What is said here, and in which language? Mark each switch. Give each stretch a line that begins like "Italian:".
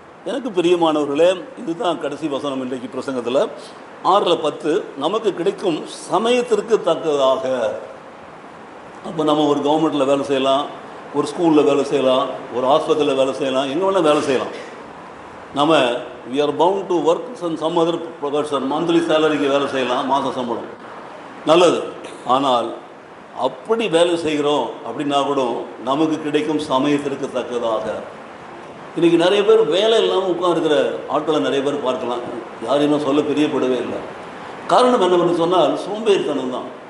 Tamil: எனக்கு பிரியமானவர்களே, இதுதான் கடைசி வசனம் இன்றைக்கு பிரசங்கத்தில் 6:10. நமக்கு கிடைக்கும் சமயத்திற்கு தக்கதாக. அப்போ நம்ம ஒரு கவர்மெண்ட்டில் வேலை செய்யலாம், ஒரு ஸ்கூலில் வேலை செய்யலாம், ஒரு ஆஸ்பத்திரியில் வேலை செய்யலாம், எங்கே வேணால் வேலை செய்யலாம். நம்ம
English: we are bound to work in some other profession.
Tamil: Monthly சேலரிக்கு வேலை செய்யலாம், மாத சம்பளம் நல்லது. ஆனால் அப்படி வேலை செய்கிறோம் அப்படின்னா கூட நமக்கு கிடைக்கும் சமயத்திற்கு தக்கதாக. இன்றைக்கி நிறைய பேர் வேலை இல்லாமல் உட்காந்துருக்கிற ஆட்களை நிறைய பேர் பார்க்கலாம். யாரையும் சொல்ல பிரியப்படவே இல்லை. காரணம் என்னவென்று சொன்னால் சோம்பேறித்தனம் தான்.